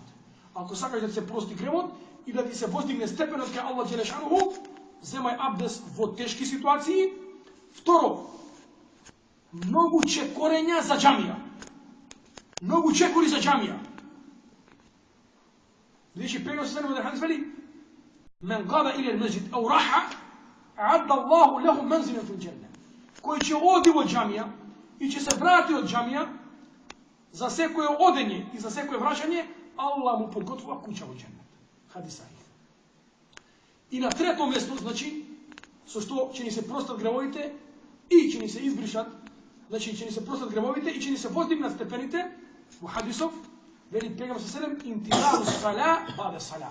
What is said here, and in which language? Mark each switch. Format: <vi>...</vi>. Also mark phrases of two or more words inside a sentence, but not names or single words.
<mk>Ако сакаш да ти се прости гревот и да ти се воздигне степенот кај Аллах Джелешану, земај абдес во тешки ситуации. Второ, многу чекорења за џамија. Многу чекори за џамија. Бидејќи пегамбер селем во хадис вели</mk> <ar>من غدا إلى المسجد أو راح أعد الله له منزلا في الجنة.</ar> <mk>Кој ќе оди во џамија и ќе се врати од џамија, за секое одење и за секое враќање, Аллах му подготвува куќа во џеннет. Хадис сахих. И на трето место, значи, со што ќе ни се простат гревовите и ќе ни се избришат, значи ќе ни се простат гревовите и ќе ни се воздигнат степените, во хадисов, вели пегамбер селем</mk> <ar>انتظار الصلاة بعد الصلاة.</ar>